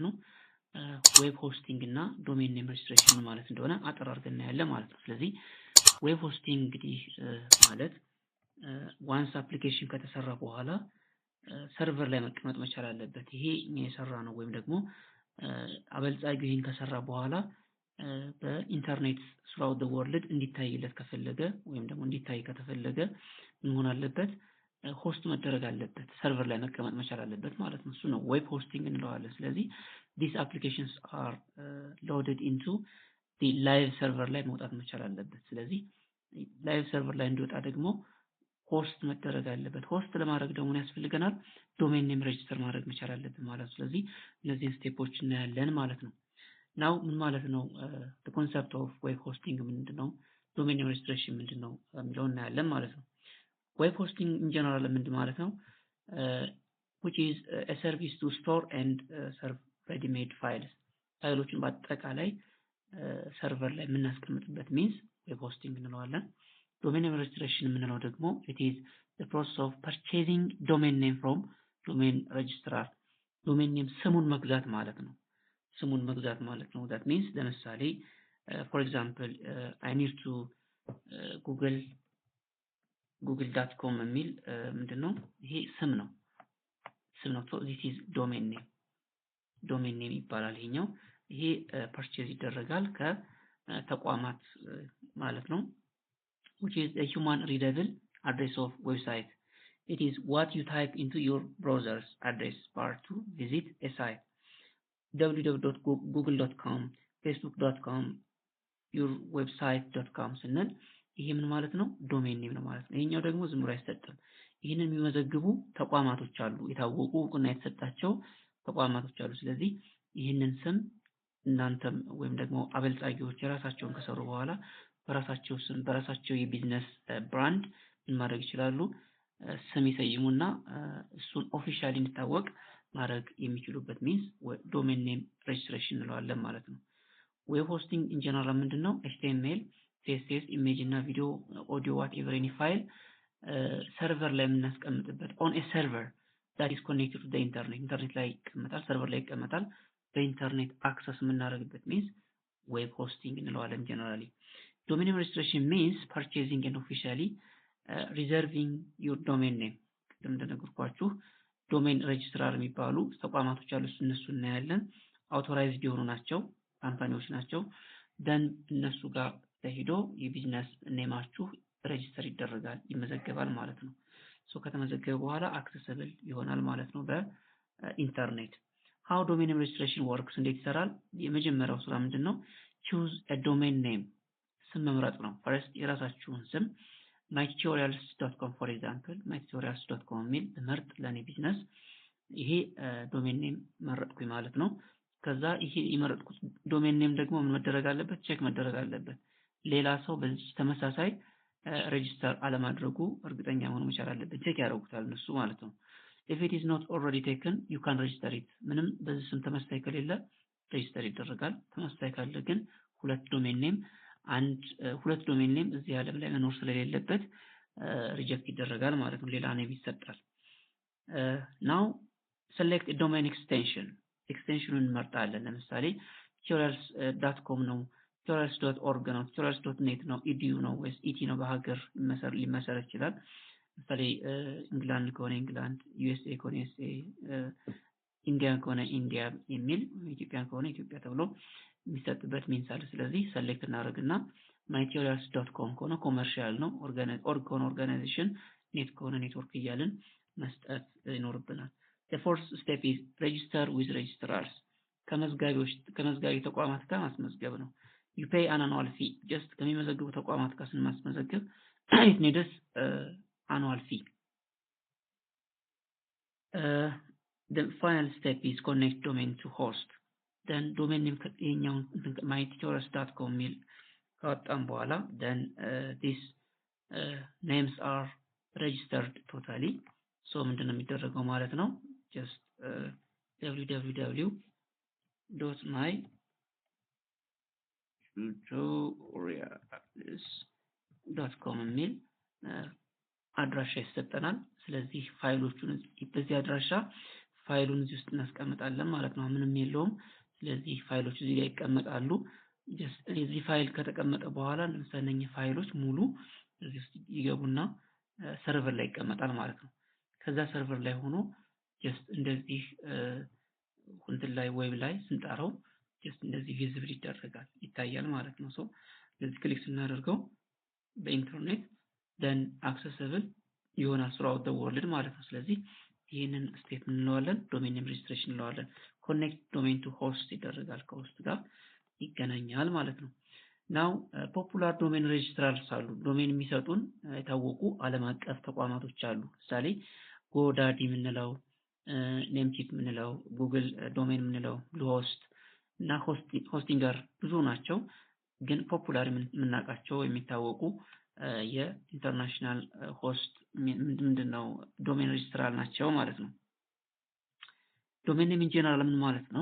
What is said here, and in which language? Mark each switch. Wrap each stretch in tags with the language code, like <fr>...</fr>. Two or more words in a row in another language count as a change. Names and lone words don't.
<am>ነው።</am> <en>web hosting</en> <am>እና</am> <en>domain name registration</en> <am>ማለት እንደሆነ አጠር አድርገን እናያለን ማለት ነው። ስለዚህ</am> <en>web hosting</en> <am>እንግዲህ ማለት</am> <en>once application</en> <am>ከተሰራ በኋላ ሰርቨር ላይ መቀመጥ መቻል አለበት። ይሄ እኛ የሰራ ነው ወይም ደግሞ አበልጻጊው ይህን ከሰራ በኋላ በኢንተርኔት ስራው</am> <en>the world</en> <am>እንዲታይለት ከፈለገ ወይም ደግሞ እንዲታይ ከተፈለገ ምን መሆን አለበት? ሆስት መደረግ አለበት፣ ሰርቨር ላይ መቀመጥ መቻል አለበት ማለት ነው። እሱ ነው</am> <en>web hosting</en> <am>እንለዋለን። ስለዚህ</am> <en>these applications are loaded into the live server</en> <am>ላይ መውጣት መቻል አለበት። ስለዚህ</am> <en>live server</en> <am>ላይ እንዲወጣ ደግሞ ሆስት መደረግ አለበት። ሆስት ለማድረግ ደግሞ ምን ያስፈልገናል?</am> <en>domain name</en> <am>ሬጅስተር ማድረግ መቻል አለብን ማለት ነው። ስለዚህ እነዚህን ስቴፖች እናያለን ማለት ነው። ናው ምን ማለት ነው?</am> <en>the concept of web hosting ምንድነው? domain name registration</en> <am>ምንድነው የሚለውን እናያለን ማለት ነው።</am> <en>web hosting in general</en> <am>ምንድን ማለት ነው?</am> <en>which is a service to store and serve ready-made files</en> <am>ፋይሎችን በአጠቃላይ ሰርቨር ላይ የምናስቀምጥበት</am> <en>means web hosting</en> <am>እንለዋለን።</am> <en>domain name registration</en> <am>የምንለው ደግሞ</am> <en>it is the process of purchasing domain name from domain registrar domain name</en> <am>ስሙን መግዛት ማለት ነው። ስሙን መግዛት ማለት ነው።</am> <en>that means</en> <am>ለምሳሌ</am> <en>for example I need to</en> <am>google.com የሚል ምንድነው? ይሄ ስም ነው።</am> <en>so this is domain name</en> <am>ይባላል። ይሄኛው ይሄ ፐርቼዝ ይደረጋል ከተቋማት ማለት ነው።</am> <en>which is a human readable address of website. It is what you type into your browser's address bar to visit a site.</en> <am>www.google.com, facebook.com, yourwebsite.com ስንል ይሄ ምን ማለት ነው? ዶሜን ኔም ነው ማለት ነው። ይሄኛው ደግሞ ዝም ብሎ አይሰጥም። ይሄንን የሚመዘግቡ ተቋማቶች አሉ፣ የታወቁ እውቅና የተሰጣቸው ተቋማቶች አሉ። ስለዚህ ይህንን ስም እናንተም ወይም ደግሞ አበልጻጊዎች የራሳቸውን ከሰሩ በኋላ በራሳቸው ስም በራሳቸው የቢዝነስ ብራንድ ምን ማድረግ ይችላሉ? ስም ይሰይሙና እሱን ኦፊሻሊ እንዲታወቅ ማድረግ የሚችሉበት</am> <en>means domain name registration</en> <am>እንለዋለን ማለት ነው።</am> <en>web hosting in general</en> <am>ምንድነው? HTML፣ CSS፣ ኢሜጅ እና</am> <en>video, audio whatever any</en> <am>ፋይል ሰርቨር ላይ የምናስቀምጥበት</am> <en>on a server that is connected to the internet</en> <am>ኢንተርኔት ላይ ይቀመጣል፣ ሰርቨር ላይ ይቀመጣል። በኢንተርኔት አክሰስ የምናደርግበት</am> <en>means web hosting</en> <am>እንለዋለን ጀነራሊ።</am> <en>Domain name registration means purchasing and officially reserving your domain name.</en> <am>እንደነገርኳችሁ</am> <en>domain registrar</en> <am>የሚባሉ ተቋማቶች አሉ። እነሱ እናያለን። አውቶራይዝድ የሆኑ ናቸው፣ ካምፓኒዎች ናቸው። ደን እነሱ ጋር ተሄዶ የቢዝነስ ኔማችሁ ሬጅስተር ይደረጋል፣ ይመዘገባል ማለት ነው። ከተመዘገበ በኋላ አክሰሰብል ይሆናል ማለት ነው በኢንተርኔት።</am> <en>how domain name registration works</en> <am>እንዴት ይሰራል? የመጀመሪያው ስራ ምንድነው?</am> <en>choose a domain name</en> <am>ስም መምረጥ ነው። ፈርስት የራሳችሁን ስም mytutorials.com</am> <en>for example</en> <am>mytutorials.com የሚል ምርጥ ለኔ ቢዝነስ ይሄ</am> <en>domain name</en> <am>መረጥኩኝ ማለት ነው። ከዛ ይሄ የመረጥኩት</am> <en>domain name</en> <am>ደግሞ ምን መደረግ አለበት? ቼክ መደረግ አለበት። ሌላ ሰው በዚህ ተመሳሳይ ሬጅስተር አለማድረጉ እርግጠኛ መሆን መቻል አለበት። ቼክ ያደርጉታል እነሱ ማለት ነው።</am> <en>if it is not already taken you can register it</en> <am>ምንም በዚህ ስም ተመሳሳይ ከሌለ ሬጅስተር ይደረጋል። ተመሳሳይ ካለ ግን ሁለት</am> <en>domain name</en> <am>እዚህ ዓለም ላይ መኖር ስለሌለበት ሪጀክት ይደረጋል ማለት ነው። ሌላ ኔም ይሰጣል።</am> <en>now select a domain</en> <am>ኤክስቴንሽኑን እንመርጣለን። ለምሳሌ tutorials.com ነው፣ tutorials.org ነው፣ tutorials.net ነው፣ edu ነው ወይስ ኢቲ ነው? በሀገር ሊመሰረት ይችላል። ለምሳሌ እንግላንድ ከሆነ እንግላንድ፣ ዩኤስኤ ከሆነ ዩኤስኤ፣ ኢንዲያ ከሆነ ኢንዲያ የሚል፣ ኢትዮጵያ ከሆነ ኢትዮጵያ ተብሎ የሚሰጥበት ሚንስ አለ። ስለዚህ ሰሌክት እናደርግና mytutorials.com ከሆነ ኮመርሻል ነው፣ ኦርግ ከሆነ ኦርጋናይዜሽን፣ ኔት ከሆነ ኔትወርክ እያልን መስጠት ይኖርብናል።</am> <en>the fourth step is register with registrars</en> <am>ከመዝጋቢ ተቋማት ጋር ማስመዝገብ ነው።</am> <en>you pay an annual fee just</en> <am>ከሚመዘግቡ ተቋማት ጋር ስንማስመዘግብ</am> <en>it needs annual fee. The final step is connect domain to host then domain name</en> <am>የኛውን mytutorials.com ሚል ካወጣን በኋላ</am> <en>then these names are registered totally so</en> <am>ምንድነው የሚደረገው ማለት ነው? just www .my tutorials.com የሚል አድራሻ ይሰጠናል። ስለዚህ ፋይሎቹን በዚህ አድራሻ ፋይሉን እዚህ ውስጥ እናስቀምጣለን ማለት ነው። ምንም የለውም። ስለዚህ ፋይሎቹ እዚህ ላይ ይቀመጣሉ። እዚህ ፋይል ከተቀመጠ በኋላ ለምሳሌ እነኚህ ፋይሎች ሙሉ እዚህ ውስጥ ይገቡና ሰርቨር ላይ ይቀመጣል ማለት ነው። ከዛ ሰርቨር ላይ ሆኖ ጀስት እንደዚህ እንትን ላይ ዌብ ላይ ስንጠራው ጀስት እንደዚህ ቪዚብል ይደረጋል ይታያል ማለት ነው። ሶ ስለዚህ ክሊክ ስናደርገው በኢንተርኔት ደን አክሰስብል ይሆናል throughout</am> <en>the world</en> <am>ማለት ነው። ስለዚህ ይህንን ስቴፕ እንለዋለን</am> <en>domain name registration</en> <am>እንለዋለን።</am> <en>connect domain to host</en> <am>ይደረጋል ከሆስት ጋር ይገናኛል ማለት ነው።</am> <en>now popular domain registrars</en> <am>አሉ። ዶሜን የሚሰጡን የታወቁ ዓለም አቀፍ ተቋማቶች አሉ። ለምሳሌ ጎዳዲ የምንለው ኔምቺፕ የምንለው ጉግል ዶሜን የምንለው ብሉሆስት እና ሆስቲንገር ብዙ ናቸው። ግን ፖፑላር የምናውቃቸው የሚታወቁ የኢንተርናሽናል ሆስት ምንድነው</am> <en>domain registrar</en> <am>ናቸው ማለት ነው።</am> <en>domain name in general</en> <am>ምን ማለት ነው?</am>